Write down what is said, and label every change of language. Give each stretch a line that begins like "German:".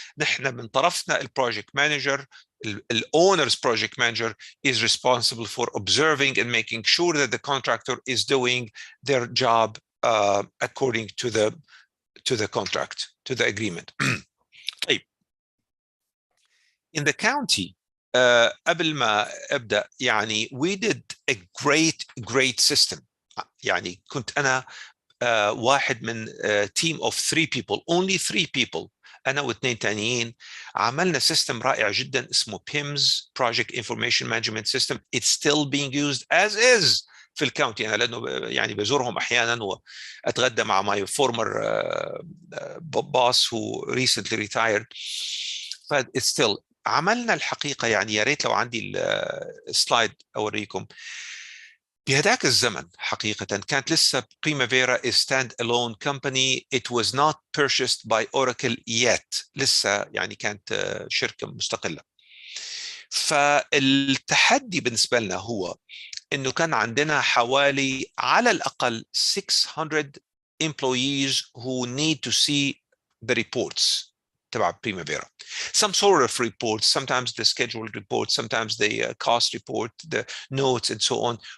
Arabic: نحن من طرفنا البروجكت مانجر،
English: the owner's project manager is responsible for observing and making sure that the contractor is doing their job according to the contract, to the agreement.
Arabic: طيب.
English: In the county,
Arabic: قبل ما أبدأ يعني
English: we did a great system.
Arabic: يعني كنت أنا واحد من
English: team of 3 people, only 3 people،
Arabic: أنا واثنين تانيين، عملنا سيستم رائع جدا اسمه PIMS Project Information Management System.
English: It's still being used as is
Arabic: في الكاونتي. أنا لأنه يعني بزورهم أحيانا وأتغدى مع
English: my former boss who recently retired. but it's still
Arabic: عملنا الحقيقة يعني يا ريت لو عندي السلايد أوريكم. بهذاك الزمن حقيقة كانت لسه
English: Primavera is stand-alone company. It was not purchased by Oracle yet.
Arabic: لسه يعني كانت شركة مستقلة. فالتحدي بالنسبة لنا هو إنه كان عندنا حوالي على الأقل 600
English: employees who need to see the reports
Arabic: تبع Primavera.
English: Some sort of reports, sometimes the scheduled report, sometimes the cost report, the notes and so on.